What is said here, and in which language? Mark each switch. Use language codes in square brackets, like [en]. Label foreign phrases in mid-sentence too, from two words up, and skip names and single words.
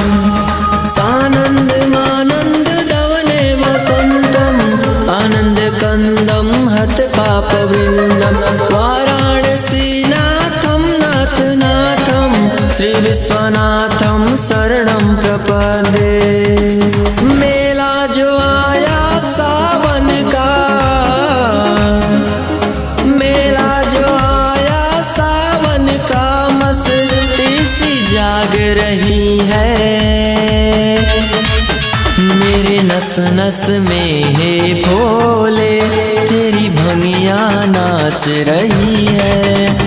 [sa] सानंद मानंद दवने वसंतम, आनंद कंदम हत पाप वृंदम। श्री विश्वनाथम शरणं प्रपद्ये। [hi] मेला जो आया सावन का, मेला जो आया सावन का, मस्ती सी जाग रही है मेरे नस नस में है भोले, तेरी भंगिया नाच रही है।